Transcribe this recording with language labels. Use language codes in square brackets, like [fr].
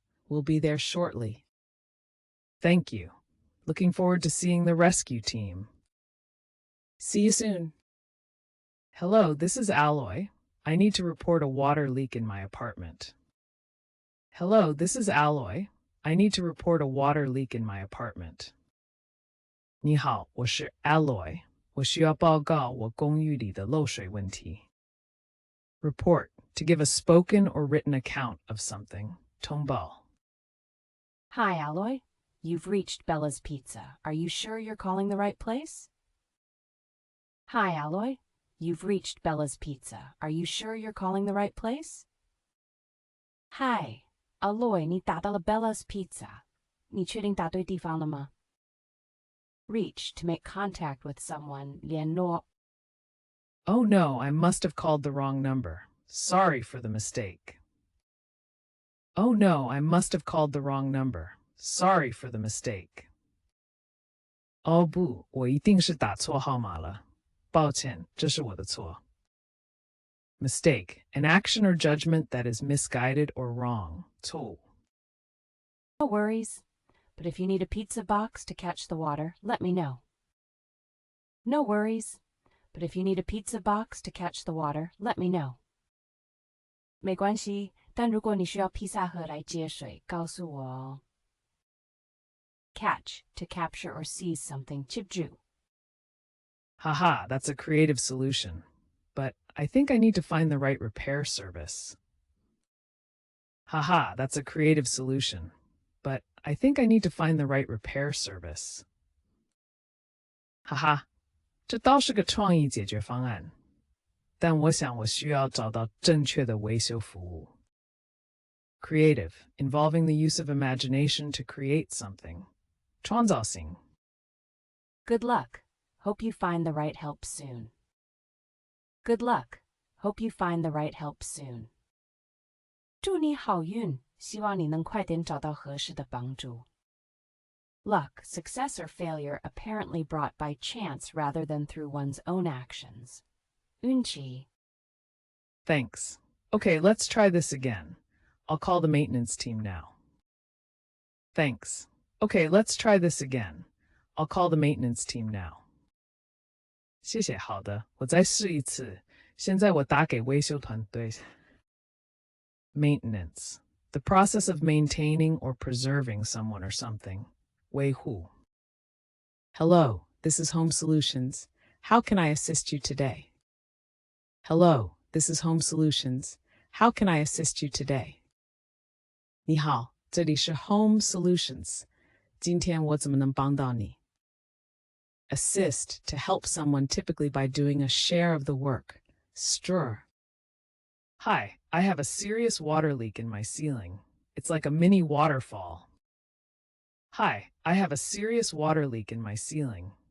[en] We'll be there shortly. Thank you. Looking forward to seeing the rescue team. See you soon. Hello, this is Alloy. I need to report a water leak in my apartment. Hello, this is Alloy. I need to report a water leak in my apartment. [zh] 你好，我是 Alloy. 我需要报告我公寓里的漏水问题。 [en] Report, to give a spoken or written account of something. [zh] 通报。 [en] Hi, Alloy. You've reached Bella's Pizza. Are you sure you're calling the right place? Hi, Alloy. You've reached Bella's Pizza. Are you sure you're calling the right place? Hi, [zh] Alloy, 你打到了 Bella's Pizza. 你确定打对地方了吗? [en] Reach, to make contact with someone. [zh] 联络. [en] Oh no, I must have called the wrong number. Sorry for the mistake. Oh no, I must have called the wrong number. Sorry for the mistake. [zh] 哦不，我一定是打错号码了。抱歉，这是我的错。 [en] Mistake, an action or judgment that is misguided or wrong. [zh] 错误。 [en] No worries. But if you need a pizza box to catch the water, let me know. No worries. But if you need a pizza box to catch the water, let me know. [zh] 没关系，但如果你需要披萨盒来接水，告诉我哦。 [en] Catch, to capture or seize something. [zh] 接住。 [en] Haha, that's a creative solution. But I think I need to find the right repair service. Haha, that's a creative solution. But I think I need to find the right repair service. [zh] 哈哈，这倒是个创意解决方案。但我想我需要找到正确的维修服务。 [en] Creative, involving the use of imagination to create something. [zh] 创造性。 [en] Good luck. Hope you find the right help soon. Good luck. Hope you find the right help soon. [zh] 祝你好运，希望你能快点找到合适的帮助。 [en] Luck, success or failure apparently brought by chance rather than through one's own actions. [zh] 运气。 [en] Thanks. Okay, let's try this again. I'll call the maintenance team now. Thanks. Okay, let's try this again. I'll call the maintenance team now. [zh] 谢谢，好的，我再试一次。现在我打给维修团队。 [en] Maintenance, the process of maintaining or preserving someone or something. [zh] 维护。 [en] Hello, this is Home Solutions. How can I assist you today? Hello, this is Home Solutions. How can I assist you today? [zh] 你好，这里是 Home Solutions. 今天我怎么能帮到你？ [en] Assist, to help someone, typically by doing a share of the work. Stir. Hi, I have a serious water leak in my ceiling. It's like a mini waterfall. Hi, I have a serious water leak in my ceiling.